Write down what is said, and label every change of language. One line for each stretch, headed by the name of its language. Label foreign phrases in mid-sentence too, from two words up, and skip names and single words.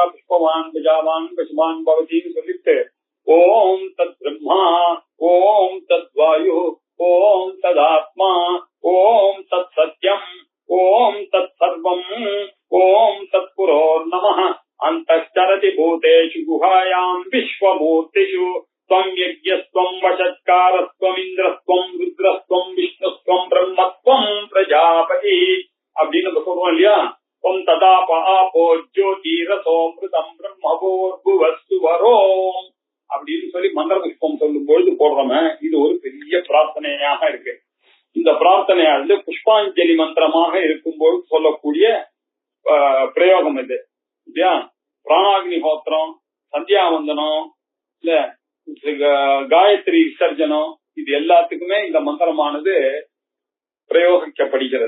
Sanskrit: पुष्पवान् प्रजावान् पशुमान् भवति சொல்லிட்டு ओं तद् ब्रह्म ओं तद् वायुः ओं तदात्मा ओं तत् सत्यम् ओं तत् सर्वम् ओं तत् पुरोर् नमः अन्तश्चरति भूतेषु गुहायां विश्वमूर्तिषु त्वं यज्ञस्त्वं वशत्कारस्त्वं इन्द्रस्त्वं रुद्रस्त्वं विष्णुस्त्वं ब्रह्मस्त्वं प्रजापति
Tamil: அப்படின்னு நம்ம சொல்றோம் இல்லையா.
Sanskrit: त्वं तदाप आपो ज्योतिरसोऽमृतं ब्रह्मभूर्भुवस्सुवरोம்
Tamil: அப்படின்னு சொல்லி மந்திர புஷ்பம் சொல்லும் பொழுது போடுறோமே. இது ஒரு பெரிய பிரார்த்தனையாக இருக்கு. இந்த பிரார்த்தனையானது புஷ்பாஞ்சலி மந்திரமாக இருக்கும்போது சொல்லக்கூடிய பிரயோகம் இது இல்லையா. பிராணாக்னிஹோத்திரம், சந்தியாவந்தனம், இல்ல காயத்ரி விசர்ஜனம், இது எல்லாத்துக்குமே இந்த மந்திரமானது பிரயோகிக்கப்படுகிறது.